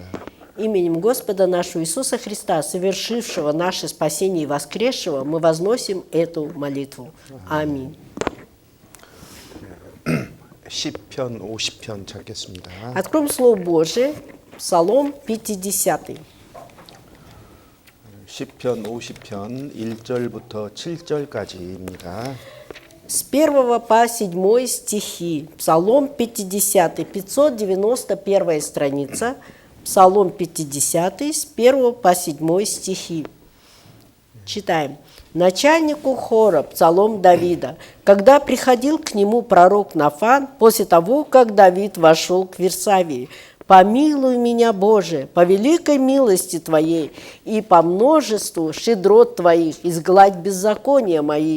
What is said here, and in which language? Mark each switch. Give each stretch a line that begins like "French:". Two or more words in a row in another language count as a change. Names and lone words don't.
Russian: Именем Господа нашего Иисуса Христа, совершившего наше спасение и воскресшего, мы возносим эту молитву. Аминь.
Korean: 시편 50편 찾겠습니다.
Russian: Откроем Слово Божие, Псалом 50.
Korean: 시편 50편 1절부터 7절까지입니다.
Russian: С 1 по 7 стихи. Псалом 50, 591 страница. Псалом 50, с 1 по 7 стихи. Читаем. Начальнику хора, псалом Давида. Когда приходил к нему пророк Нафан, после того, как Давид вошел к Вирсавии, «Помилуй меня, Боже, по великой милости Твоей и по множеству щедрот Твоих изгладь беззакония мои.